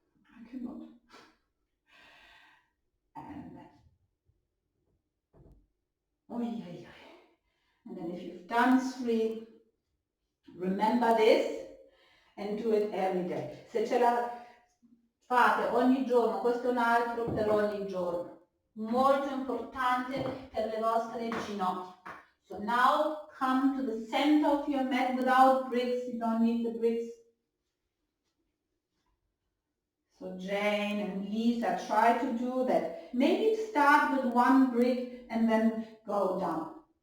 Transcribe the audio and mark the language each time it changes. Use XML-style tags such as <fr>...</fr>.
<en>I cannot. And then, and then if you've done 3, remember this and do it every day.</en> <it>Se ce la fate ogni giorno, questo è un altro per ogni giorno. Molto importante per le vostre ginocchia.</it> <en>So now come to the center of your mat without bricks. You don't need the bricks. So Jane and Lisa, try to do that. Maybe start with 1 brick and then go down.</en>